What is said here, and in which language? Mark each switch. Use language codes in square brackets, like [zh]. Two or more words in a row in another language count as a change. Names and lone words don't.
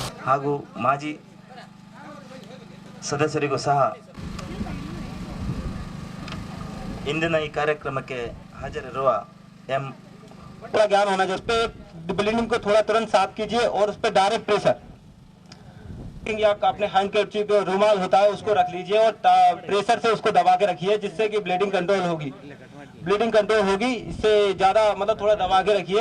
[kn] ಹಾಗೂ ಮಾಜಿ ಸದಸ್ಯರಿಗೂ ಸಹ ಇಂದಿನ ಈ ಕಾರ್ಯಕ್ರಮಕ್ಕೆ ಹಾಜರಿರುವ ಎಂ [hi] थोड़ा ज्ञान होना चाहिए। उस पर ब्लीडिंग को थोड़ा तुरंत साफ कीजिए और उस पर [en] direct pressure [hi] या अपने हैंडकरचीफ जो रुमाल होता है उसको रख लीजिए और प्रेशर से उसको दबा के रखिए, जिससे कि [en] bleeding control [hi] होगी। [en] bleeding control [hi] होगी, इससे ज्यादा मतलब थोड़ा दबा के रखिए।